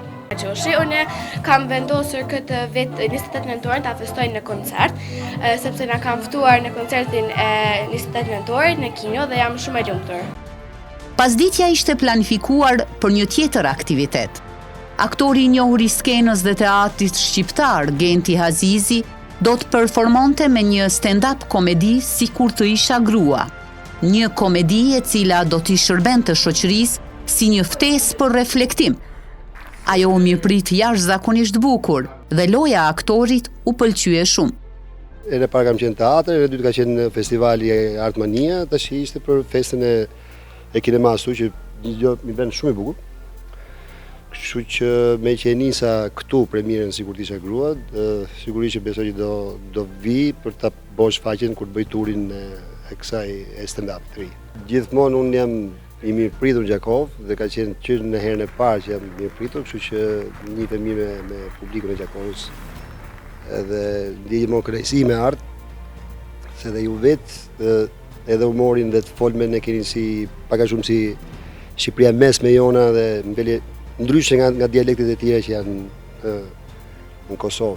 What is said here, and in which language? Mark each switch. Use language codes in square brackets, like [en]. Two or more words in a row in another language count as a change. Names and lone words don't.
[sq] Unë kam vendosur këtë vit 28 nëntor ta festoj në koncert, sepse na kam ftuar në koncertin e 28 nëntorit në kino dhe jam shumë e lumtur. Pasdiqja ishte planifikuar për një tjetër aktivitet. Aktori i njohur i skenës dhe teatrit shqiptar, Genti Azizi, do të performonte me një stand-up komedi si kur të isha grua. Një komedi e cila do t'i shërbente shoqërisë si një ftesë për reflektim. Ajo u mirëprit jashtëzakonisht bukur dhe loja aktorit u pëlqye shumë. E parë kam qenë teatr, e dytë ka qenë festivali Artmania, tash ishte për festën e kinemasu që mi bën shumë i bukur. Kështu që me që e nisa këtu premierën si kur t'isha grua, sigurisht që besoj që do vi për ta bësh shfaqjen kur të bëj turin e kësaj e stand-up të ri. Gjithmonë unë jam i mirëpritur Gjakov dhe ka qenë që në herën e parë që jam mirëpritur, kështu që njihet mirë me publikun e Gjakovës. Edhe ndjej më kënaqësi me art, se dhe ju vetë edhe humorin dhe të folmen e keni si pak a shumë si Shqipëria mesme jona dhe mbelje ndryshe nga dialektet e tjera që janë në Kosovë.